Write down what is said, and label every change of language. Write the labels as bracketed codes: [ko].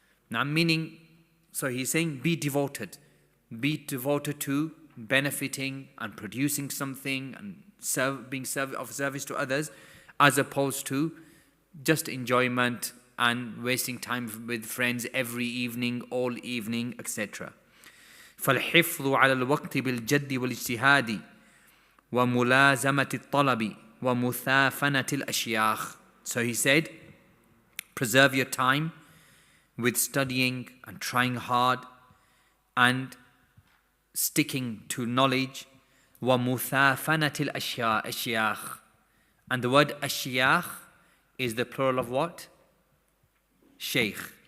[en] Now meaning, so he's saying be devoted to benefiting and producing something and being of service to others, as opposed to just enjoyment and wasting time with friends every evening, all evening, etc. [ar] فالحفظ على الوقت بالجد والاجتهاد وملازمة الطلب ومثافنة الأشياخ. [en] So he said, preserve your time with studying and trying hard and sticking to knowledge. [ar] ومثافنة الأشياخ. [en] And the word أشياخ is the plural of what? Sheikh.